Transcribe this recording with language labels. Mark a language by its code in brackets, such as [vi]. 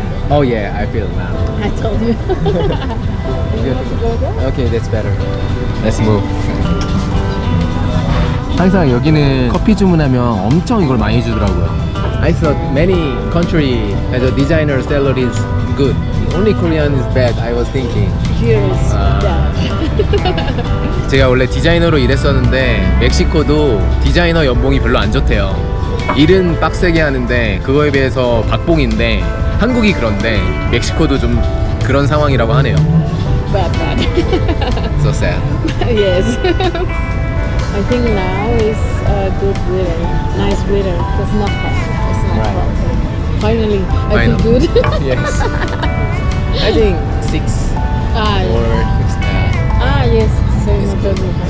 [en] Oh yeah, I feel it now. I told you. You want to go there? Okay, that's better. Let's move. [ko] 항상 여기는 커피 주문하면 엄청 이걸 많이 주더라고요. [en] I thought many country as a designer salary is good. Only Korean is bad. I was thinking. Here is that. [ko] 제가 원래 디자이너로 일했었는데 멕시코도 디자이너 연봉이 별로 안 좋대요. 일은 빡세게 하는데 그거에 비해서 박봉인데 한국이 그런데 멕시코도 좀 그런 상황이라고 하네요. [en] Bad. So sad. Yes. I think now is a good weather, nice weather. It's not hot. It's not Right. hot. Finally, I feel Final. good. Yes. I think 6 Ah, or yes. So not bad.